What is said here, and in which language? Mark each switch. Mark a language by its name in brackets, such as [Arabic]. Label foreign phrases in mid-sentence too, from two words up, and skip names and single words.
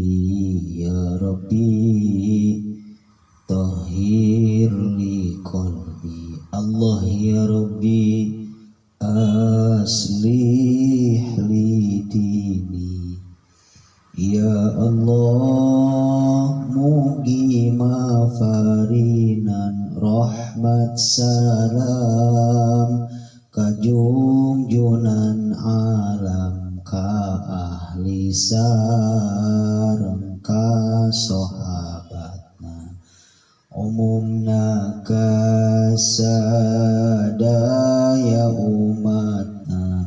[Arabic] يا رب طهر لي قلبي. الله يا رب أصلح لي ديني. يا الله [Sundanese] mugi mafarinan rahmat salam kajungjunan alam ka ahli sareng ka sahabatna umumna ka sadaya umatna.